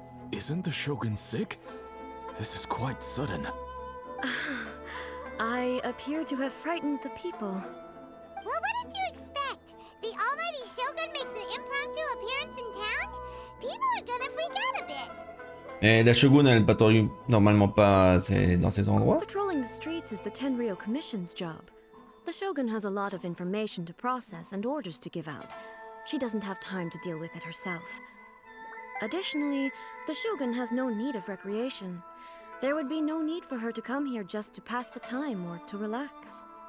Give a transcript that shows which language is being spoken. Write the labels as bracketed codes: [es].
[en] Isn't the Shogun sick? This is quite sudden. I appear to have frightened the people. Well, what did you expect? The almighty Shogun makes an impromptu appearance in town? People are gonna freak out a bit. [fr] Et la Shogun, elle patrouille normalement pas dans ces endroits. [en] Patrolling the streets is the Tenryou Commission's job. The Shogun has a lot of information to process and orders to give out. She doesn't have time to deal with it herself. Additionally, the Shogun has no need of recreation. There would be no need for her to come here just to pass the time or to relax.